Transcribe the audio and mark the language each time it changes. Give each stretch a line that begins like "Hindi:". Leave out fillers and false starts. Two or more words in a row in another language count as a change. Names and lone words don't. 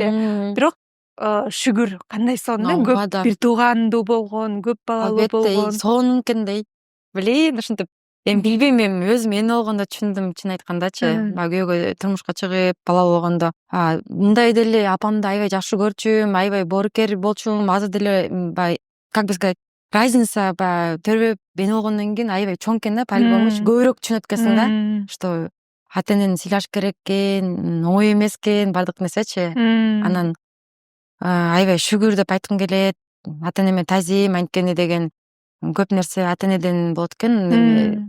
Kyrgyz: Бирок шүгүр, кандай сонун, көп бир туугандуу болгон, көп балалуу болгон. Сонун экен дейт. Блин, ушинтип эми билбейм, эми өзүм эне болгондо түшүндүм, чын айткандачы. Баягы күйөөгө турмушка чыгып, балалуу болгондо мындай деле апамды аябай жакшы көрчүмүн, аябай боорукер болчумун. Азыр деле баягы,
Russian: как бы сказать,
Kyrgyz: разница баягы төрөп эне болгондон кийин аябай чоң экен да, по-любому көбүрөөк түшүнөт экенсиң да, что ата энени сыйлаш керек экен, оңой эмес экен баардык нерсечи. Анан аябай шүгүр деп айткым келет. Ата энеме тазим, анткени деген көп нерсе ата энеден болот экен.